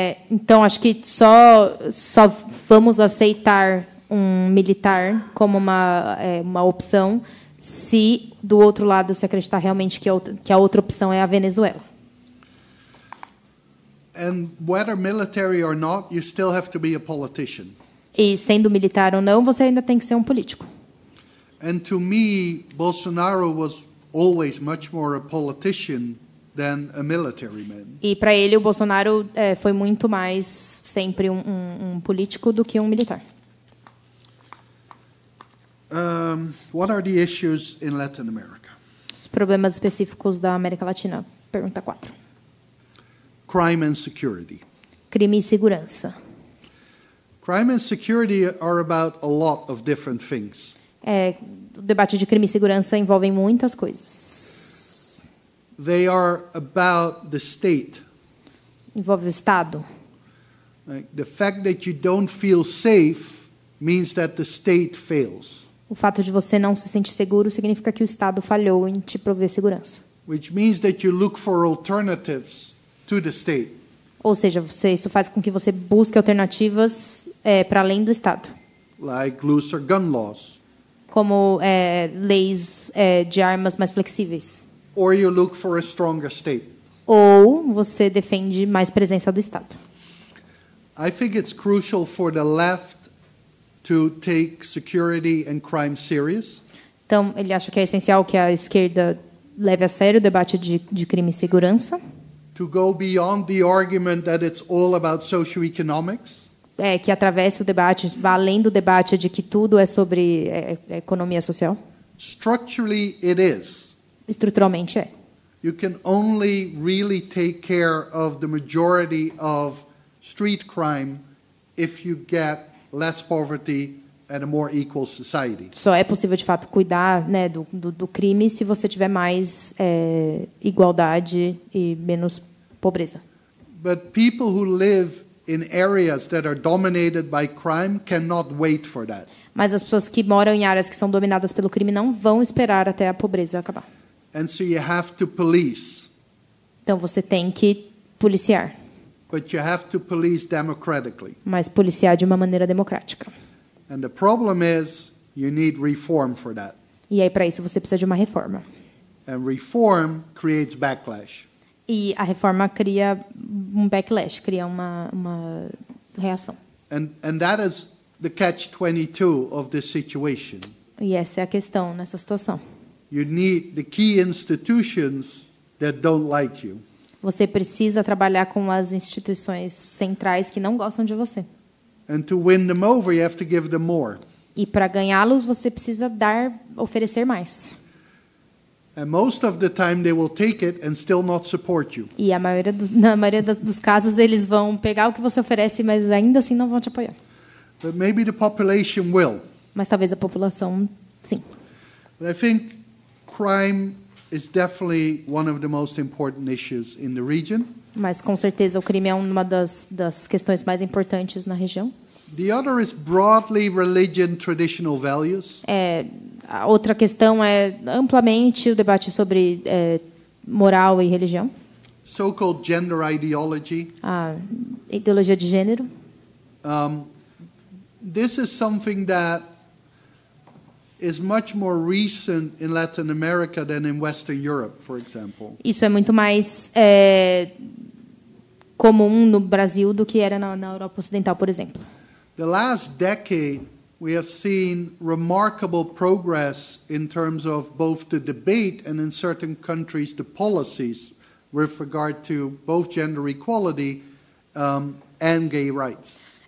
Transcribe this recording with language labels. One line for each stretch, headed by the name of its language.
Portuguese: Então, acho que só vamos aceitar um militar como uma opção se, do outro lado, se acreditar realmente que a outra opção é a Venezuela.
English: And whether military or not, you still have to be a politician.
Portuguese: E, sendo militar ou não, você ainda tem que ser um político.
English: And to me, Bolsonaro was always much more a politician than a military man.
Portuguese: E, para ele, o Bolsonaro foi muito mais sempre um político do que um militar.
English: What are the issues in Latin America?
Portuguese: Os problemas específicos da América Latina. Pergunta 4.
English: Crime and security.
Portuguese: Crime e segurança.
English: Crime and security are about a lot of different things.
Portuguese: O debate de crime e segurança envolve muitas coisas.
English: They are about the state.
Portuguese: Envolve o Estado.
English: Like the fact that you don't feel safe means that the state fails.
Portuguese: O fato de você não se sentir seguro significa que o Estado falhou em te prover segurança.
English: Which means that you look for alternatives to the state.
Portuguese: Ou seja, isso faz com que você busque alternativas para além do Estado.
English: Like looser gun laws.
Portuguese: Como leis de armas mais flexíveis.
English: Or you look for a stronger state.
Portuguese: Ou você defende mais presença do Estado.
English: I think it's crucial for the left to take security and crime serious.
Portuguese: Então, ele acha que é essencial que a esquerda leve a sério o debate de crime e segurança.
English: To go beyond the argument that it's all about socioeconomics.
Portuguese: Que atravesse o debate, vá além do debate de que tudo é sobre economia social.
English: Structurally, it is.
Portuguese: Estruturalmente é.
English: You can only really take care of the majority of street crime if you get less poverty and a more equal society.
Portuguese: Só é possível, de fato, cuidar, né, do crime se você tiver mais igualdade e menos pobreza.
English: But people who live in areas that are dominated by crime cannot wait for that.
Portuguese: Mas as pessoas que moram em áreas que são dominadas pelo crime não vão esperar até a pobreza acabar.
English: And so you have to police.
Portuguese: Então você tem que policiar.
English: But you have to police democratically.
Portuguese: Mas policiar de uma maneira democrática.
English: And the problem is you need reform for that.
Portuguese: E aí, para isso, você precisa de uma reforma.
English: And reform creates backlash.
Portuguese: E a reforma cria um backlash, cria uma reação.
English: And that is the catch-22 of this situation.
Portuguese: E essa é a questão nessa situação.
English: You need the key institutions that don't like you.
Portuguese: Você precisa trabalhar com as instituições centrais que não gostam de você.
English: And to win them over, you have to give them more.
Portuguese: E para ganhá-los, você precisa oferecer mais.
English: And most of the time they will take it and still not support you.
Portuguese: E na maioria dos casos, eles vão pegar o que você oferece, mas ainda assim não vão te apoiar.
English: But maybe the population will.
Portuguese: Mas talvez a população, sim.
English: But I think crime is definitely one of the most important issues in the region.
Portuguese: Mas com certeza o crime é uma das questões mais importantes na região.
English: The other is broadly religion, traditional values.
Portuguese: A outra questão é amplamente o debate sobre moral e religião.
English: So-called gender ideology.
Portuguese: A ideologia de gênero.
English: This is something that is much more recent in Latin America than in Western Europe, for example.
Portuguese: Isso é muito mais comum no Brasil do que era na Europa Ocidental, por exemplo.
English: The last decade, we have seen remarkable progress in terms of both the debate and, in certain countries, the policies with regard to both gender equality and gay rights.